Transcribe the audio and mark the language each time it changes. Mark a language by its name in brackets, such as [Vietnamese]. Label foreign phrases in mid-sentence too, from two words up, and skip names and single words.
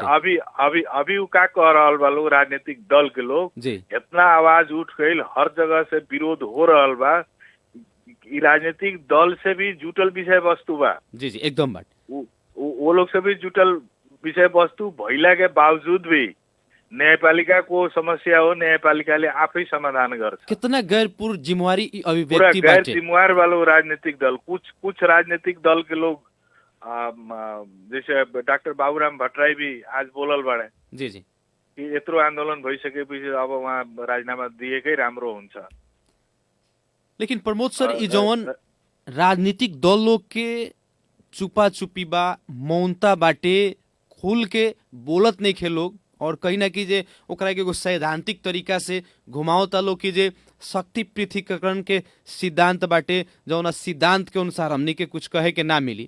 [Bhojpuri] अभी का कह रहल बा लोग, राजनीतिक दल के लोग जी इतना आवाज उठ गई, हर जगह से विरोध हो रहल बा, राजनीतिक दल से भी जुटल विषय वस्तु बा। जी जी एकदम बात, वो लोग से भी जुटल विषय वस्तु भइला के बावजूद भी न्यायपालिका को समस्या हो, [Nepali] न्यायपालिकाले आफै समाधान गर्छ। [Bhojpuri] कितना गैरपूर्ण जिम्मेवारी अभिव्यक्ति पूरा गैर बाटे। जिम्मेवार वालों राजनीतिक दल, कुछ राजनीतिक दल के लोग जैसे डॉक्टर बाबूराम भट्टराई भी आज बोलल बाड़े जी जी [Nepali] कि यत्रो आंदोलन भइसकेपछि अब वहाँ राजीनामा दिएकै राम्रो हुन्छ। [Bhojpuri] लेकिन प्रमोद सर, ई जौन राजनीतिक दल लोग के चुपा चुपी बा, मौनता बाटे, खुल के बोलत नहीं खे लोग, और कहीं ना कि जे ओकरा के एगो सैद्धांतिक तरीका से घुमावता लोग कि जे शक्ति पृथकीकरण के सिद्धांत बाटे, जौन सिद्धांत के अनुसार हमनी के कुछ कहे के ना मिली।